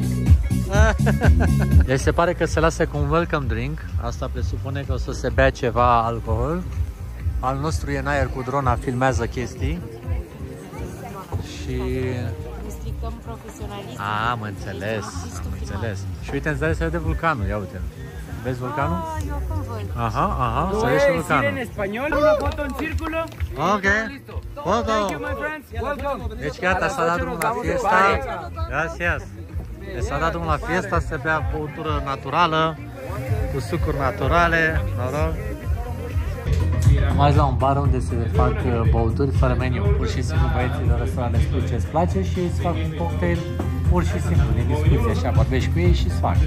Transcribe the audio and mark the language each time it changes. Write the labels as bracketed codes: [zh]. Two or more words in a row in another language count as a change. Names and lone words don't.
[ro] Deci se pare că se lasă cu un [en] welcome drink, [ro] asta presupune că o să se bea ceva alcool. Al nostru e în aer cu drona, filmează chestii. Și... Stricăm profesionalism. Am înțeles, Și uite, în zare se vede vulcanul, ia uite. Vezi vulcanul? Eu acum văd. Aha, să vezi și vulcanul. în spaniol, [es] una foto în circulo. [ro] Ok, foto. Deci gata, s-a dat drumul la fiesta. [es] Gracias. [ro] Deci s-a dat drumul la fiesta, se bea băutură naturală, cu sucuri naturale, noroc. Am ajuns la un bar unde se fac băuturi fără meniu. Pur și simplu băieții de restaurant le spui ce îți place și îți fac un cocktail pur și simplu, din discuție, așa, vorbești cu ei și îți fac.